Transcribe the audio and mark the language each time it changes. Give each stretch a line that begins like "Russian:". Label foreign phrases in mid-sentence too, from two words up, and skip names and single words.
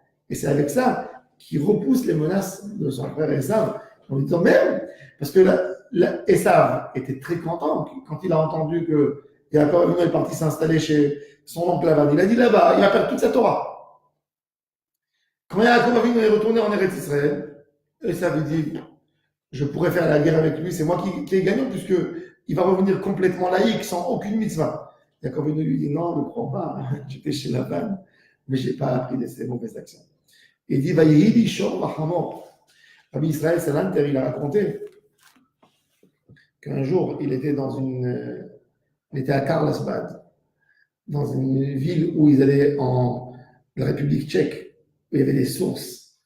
French: Et c'est avec ça qu'il repousse les menaces de son frère Esav en lui disant même, parce que Esav était très content quand il a entendu que Yaakov Avinu est parti s'installer chez son oncle Lavan. Il a dit là-bas, il va perdre toute sa Torah. Quand Yaakov Avinu est retourné en Eretz Israël, Esav lui dit, je pourrais faire la guerre avec lui, c'est moi qui ai gagné puisque il va revenir complètement laïque, sans aucune mitzvah. Yaakov Avinu lui dit non, ne crois pas, j'étais chez Lavan, mais je n'ai pas appris de ces mauvaises actions. Il dit,
Hebrew: ויהי שור וחמור.
French: Rabbi Israël Salanter, il a raconté qu'un jour, il était à Karlsbad, dans une ville où ils allaient en la République tchèque, où il y avait des sources.